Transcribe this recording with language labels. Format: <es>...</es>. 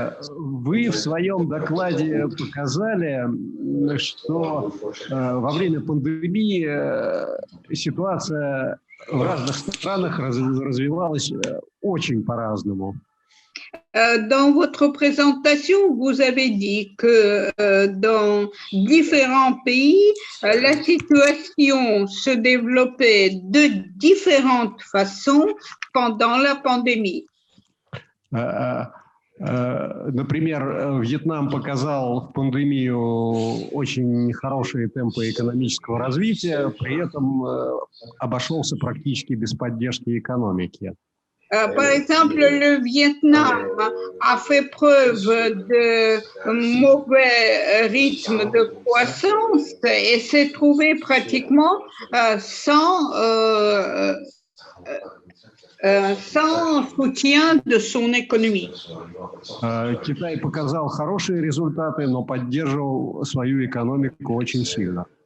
<ru>Вы в своем докладе показали, что во время пандемии ситуация в разных странах развивалась очень по-разному.</ru> <fr>Dans votre présentation, vous avez dit que dans différents pays, la situation se développait de différentes façons pendant la pandémie.</fr> <ru>Например, Вьетнам показал в пандемию очень хорошие темпы экономического развития, при этом обошелся практически без поддержки экономики.</ru> <fr>Par exemple, le Vietnam a fait preuve de mauvais rythme de croissance et s'est trouvé pratiquement sans soutien de son économie.</fr> <ru>Китай показал хорошие результаты, но поддерживал свою экономику очень сильно.</ru>